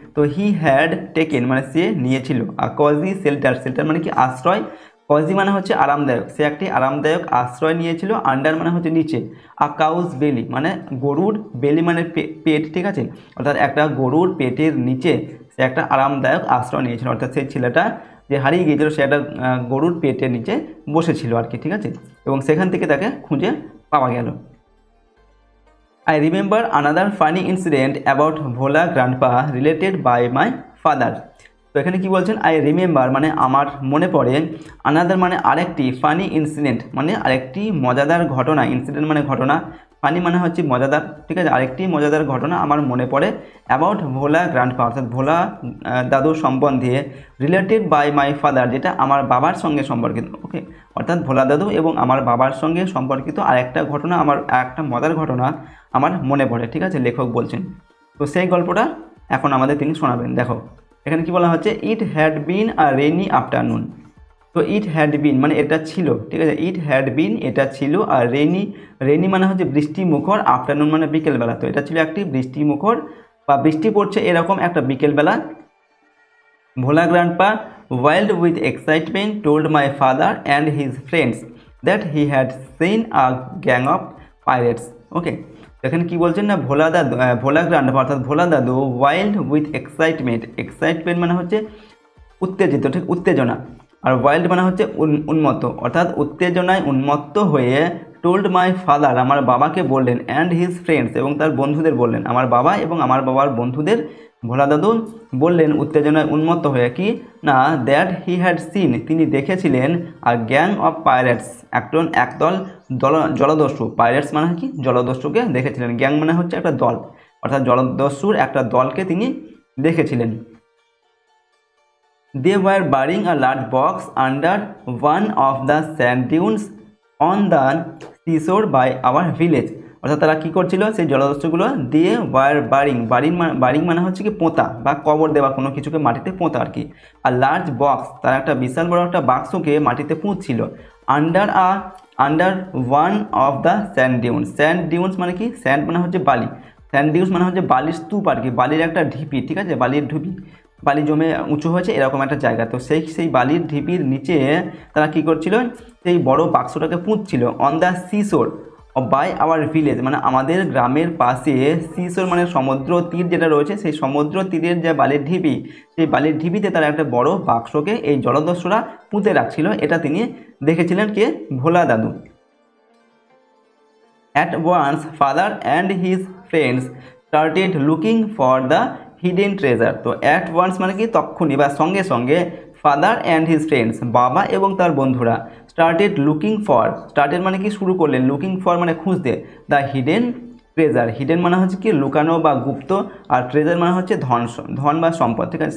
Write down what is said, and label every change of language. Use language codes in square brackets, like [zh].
[bn] তো [en] he had taken [bn] মানে সে নিয়েছিল, [en] a cosy shelter, [bn] শেল্টার মানে কি আশ্রয়, কজি মানে হচ্ছে আরামদায়ক, সে একটি আরামদায়ক আশ্রয় নিয়েছিল, আন্ডার মানে হচ্ছে নিচে, [en] a cow's belly [bn] মানে গরুর, বেলি মানে পেট, ঠিক আছে, অর্থাৎ একটা গরুর পেটের নিচে সে একটা আরামদায়ক আশ্রয় নিয়েছিল, অর্থাৎ সেই ছেলেটা যে হারিয়ে গিয়েছিল সে একটা গরুর পেটের নিচে বসেছিল আর কি, ঠিক আছে, এবং সেখান থেকে তাকে খুঁজে পাওয়া গেল। [en] I remember another funny incident about Bhola Grandpa related by my father. [bn] তো এখানে কি বলছেন, [en] I remember [bn] মানে আমার মনে পড়ে, আনাদার মানে আরেকটি, ফানি ইনসিডেন্ট মানে আরেকটি মজাদার ঘটনা, ইনসিডেন্ট মানে ঘটনা, ফানি মানে হচ্ছে মজাদার, ঠিক আছে, আরেকটি মজাদার ঘটনা আমার মনে পড়ে, অ্যাবাউট ভোলা গ্র্যান্ডপা অর্থাৎ ভোলা দাদুর সম্বন্ধে, [en] related by my father [bn] যেটা আমার বাবার সঙ্গে সম্পর্কিত, ওকে, অর্থাৎ ভোলা দাদু এবং আমার বাবার সঙ্গে সম্পর্কিত আরেকটা ঘটনা, আমার একটা মজার ঘটনা আমার মনে পড়ে, ঠিক আছে, লেখক বলছেন। তো সেই গল্পটা এখন আমাদের তিনি শোনাবেন। দেখো এখানে কি বলা হচ্ছে, [en] It had been a rainy afternoon. [bn] তো ইট হ্যাড বিন মানে এটা ছিল, ঠিক আছে, ইট হ্যাড বিন এটা ছিল, আর রেনি, রেনি মানে হচ্ছে বৃষ্টি মুখর, আফটারনুন মানে বিকেলবেলা, তো এটা ছিল একটি বৃষ্টি মুখর বা বৃষ্টি পড়ছে এরকম একটা বিকেলবেলা। ভোলা grandpa [en] wild with excitement told my father and his friends that he had seen a gang of pirates. [bn] ওকে, এখানে কি বলছেন না, ভোলা দাদু, ভোলা গ্র্যান্ডপা অর্থাৎ ভোলা দাদু, [en] wild with excitement, [bn] এক্সাইটমেন্ট মানে হচ্ছে উত্তেজিত, ঠিক, উত্তেজনা, আর ওয়াইল্ড মানে হচ্ছে উন্মত্ত, অর্থাৎ উত্তেজনায় উন্মত্ত হয়ে, [en] told my father [bn] আমার বাবাকে বললেন, [en] and his friends [bn] এবং তার বন্ধুদের বললেন, আমার বাবা এবং আমার বাবার বন্ধুদের ভোলা দাদু বললেন উত্তেজনায় উন্মত্ত হয়ে কি না, [en] that he had seen [bn] তিনি দেখেছিলেন, [en] আর gang of pirates [bn] একদল জলদস্যু, পাইরেটস মানে কি জলদস্যুকে দেখেছিলেন, গ্যাং মানে হচ্ছে একটা দল, অর্থাৎ জলদস্যুর একটা দলকে তিনি দেখেছিলেন। [en] They were burying a large box under one of the sand dunes on the seashore by our village. [bn] অর্থাৎ তারা কী করছিল, সেই জলদস্যুগুলো দিয়ে ওয়ার বারিং মানে হচ্ছে কি পোঁতা বা কবর দেওয়া, কোনো কিছুকে মাটিতে পোঁতা আর কি, আর লার্জ বক্স তারা একটা বিশাল বড় একটা বাক্সকে মাটিতে পুঁতছিল, [en] under one of the sand dunes, [bn] sand dunes মানে কি, স্যান্ড মানে হচ্ছে বালি, স্যান্ড ডিউন্স মানে হচ্ছে বালির স্তূপ আর কি, বালির একটা ঢিপি, ঠিক আছে, বালির ঢিপি, বালি জমে উঁচু হয়েছে এরকম একটা জায়গা, তো সেই বালির ঢিপির নিচে তারা কী করছিল, সেই বড় বাক্সটাকে পুঁতছিল, [en] on the seashore by our village [bn] মানে আমাদের গ্রামের পাশে, সিশোর মানে সমুদ্র তীর যেটা রয়েছে, সেই সমুদ্র তীরের যে বালির ঢিপি, সেই বালির ঢিপিতে তারা একটা বড় বাক্সকে এই জলদস্যুরা পুঁতে রাখছিল, এটা তিনি দেখেছিলেন কে, ভোলা দাদু। [en] At once father and his friends started looking for the hidden treasure. [bn] তো [en] at once [bn] মানে কি তক্ষুনি বা সঙ্গে সঙ্গে, [en] father and his friends [bn] বাবা এবং তার বন্ধুরা, [en] started looking for, [bn] স্টার্টেড মানে কি শুরু করলেন, লুকিং ফর মানে খুঁজতে, [en] The hidden treasure. [bn] হিডেন মানে হচ্ছে কি লুকানো বা গুপ্ত, আর ট্রেজার মানে হচ্ছে ধন বা সম্পদ, ঠিক আছে।